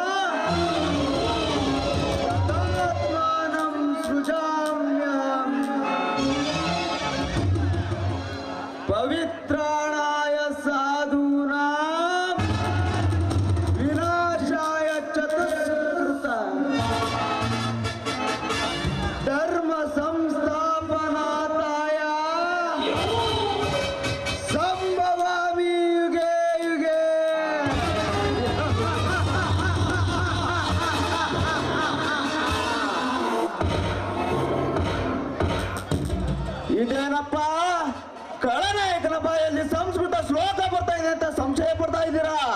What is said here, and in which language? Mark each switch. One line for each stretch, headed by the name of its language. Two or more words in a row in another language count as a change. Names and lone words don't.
Sanskrit: तदात्मानं सृजाम्यहम् पवित्राणाय साधूनां विनाशाय चतुष्कृत धर्म संस्थापनार्थाय संभवामि युगे युगे।
Kannada: ಇದೇನಪ್ಪ ಕಳನಾಯಕನ ಬಾಯಲ್ಲಿ ಸಂಸ್ಕೃತ ಶ್ಲೋಕ ಬರ್ತಾ ಇದೆ ಅಂತ ಸಂಶಯ ಪಡ್ತಾ ಇದ್ದೀರಾ?